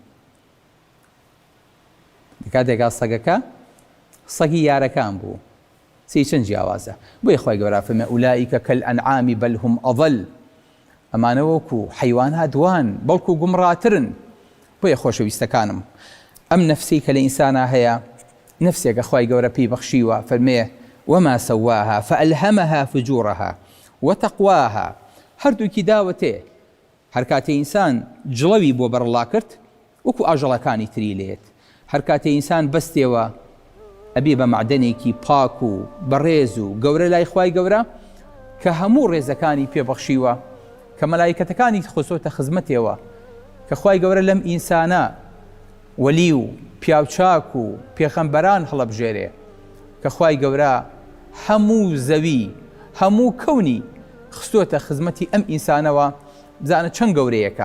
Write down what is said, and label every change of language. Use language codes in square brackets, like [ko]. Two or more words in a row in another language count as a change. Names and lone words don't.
[ckb] کاتێکا سەگەکە سەگی یارەکان بوو، چەند جیاوازە. بۆیە خوای گەورە فەرمێ [ar] ئولائیکە کەلئەنعام بەل هم ئەضەل، [ckb] ئەمانە وەکو حەیوانات دوان بەڵکو گومڕاترن. بۆیە خۆشەویستەکانم، ئەم نەفسەی کە لە ئینسانە هەیە نەفسێکە خوای گەورە پێی بەخشیوە، فەرمێ [ar] وما سواها فألهمها فجورها وتقواها، [ckb] هەردووکی داوەتێ. هەر کاتێ ئینسان جڵەوی بۆ بەرەڵا کرد وەکو ئاژەڵەکانی تری لێت، هەر کاتێ ئینسان بەستێوە ئەبێ بە معدەنێکی پاک و بەڕێز و گەورە لای خوای گەورە کە هەموو ڕێزەکانی پێبەخشیوە، کە مەلایکەتەکانی خۆسۆتە خزمەتێوە، کە خوای گەورە لەم ئینسانە وەلی و پیاوچاک و پێخەمبەران هەڵەبژێرێ، کە خوای گەورە هەموو زەوی هەموو کەونی خستۆتە خزمەتی ئەم ئینسانەوە، بزانە چەند گەورەیەکە.